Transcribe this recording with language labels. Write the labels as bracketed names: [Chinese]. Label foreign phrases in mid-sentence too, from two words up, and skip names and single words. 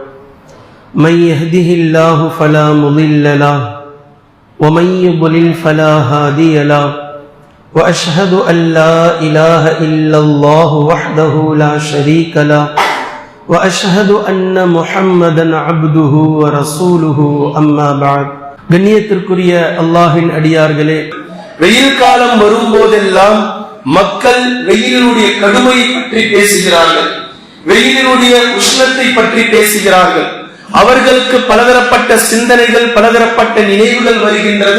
[Arabic] من يهده الله فلا مضل له ومن يضلل فلا هادي له وأشهد أن لا إله إلا الله وحده لا شريك له وأشهد أن محمدا عبده ورسوله أما بعد. [Tamil] கண்ணியத்திற்குரிய அல்லாஹ்வின் அடியார்களே, வெயில் காலம் வரும்போதெல்லாம் மக்கள் வெயிலினுடைய கடுமையை பற்றி பேசுகிறார்கள், வெயிலினுடைய உஷ்ணத்தை பற்றி பேசுகிறார்கள். அவர்களுக்கு பலதரப்பட்ட சிந்தனைகள், பலதரப்பட்ட நினைவுகள் வருகின்றது.